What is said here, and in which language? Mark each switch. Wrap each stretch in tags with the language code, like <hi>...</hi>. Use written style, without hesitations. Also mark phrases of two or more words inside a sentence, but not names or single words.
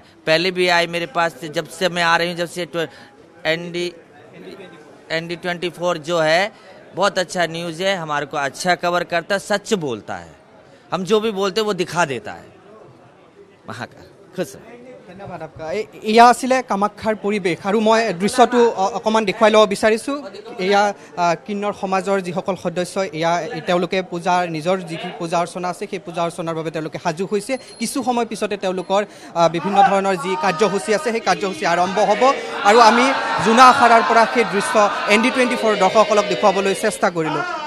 <hi>पहले भी आए मेरे पास, जब से मैं आ रही हूँ, जब से ND24 जो है बहुत अच्छा न्यूज़ है, हमारे को अच्छा कवर करता है, सच बोलता है। हम जो भी बोलते हैं वो दिखा देता है। वहाँ का खुश है। धन्यवाद आपका।</hi> <as>এয়া আছিলে কামাখ্যাৰ পৰিৱেশ, আৰু মই দৃশ্যটো অকণমান দেখুৱাই ল'ব বিচাৰিছোঁ। এয়া কিন্নর সমাজৰ যিসকল সদস্য, এয়া তেওঁলোকে পূজাৰ নিজৰ যি পূজা অৰ্চনা আছে সেই পূজা অৰ্চনাৰ বাবে তেওঁলোকে সাজু হৈছে। কিছু সময় পিছতে তেওঁলোকৰ বিভিন্ন ধৰণৰ যি কাৰ্যসূচী আছে সেই কাৰ্যসূচী আৰম্ভ হ'ব, আৰু আমি জোনা আখাড়াৰ পৰা সেই দৃশ্য ND24 দৰ্শকসকলক দেখুৱাবলৈ চেষ্টা কৰিলোঁ।</as>